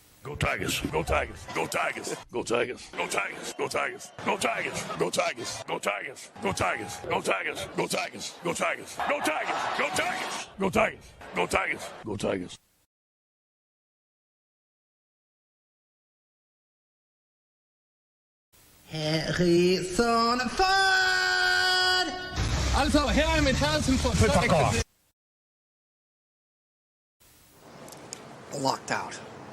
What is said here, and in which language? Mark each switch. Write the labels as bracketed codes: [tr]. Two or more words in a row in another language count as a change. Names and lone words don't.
[en] Go Tigers. Go Tigers. Go Tigers. Go Tigers. Go Tigers. Go Tigers. Go Tigers. Go Tigers. Go Tigers. Go Tigers. Go Tigers. Go Tigers. Go Tigers. Go Tigers. Go Tigers. Go Tigers. Go Tigers. Go Tigers. Henderson Ford! [da] Also, her er mit Henderson Ford. [en] Fuck off. Locked out.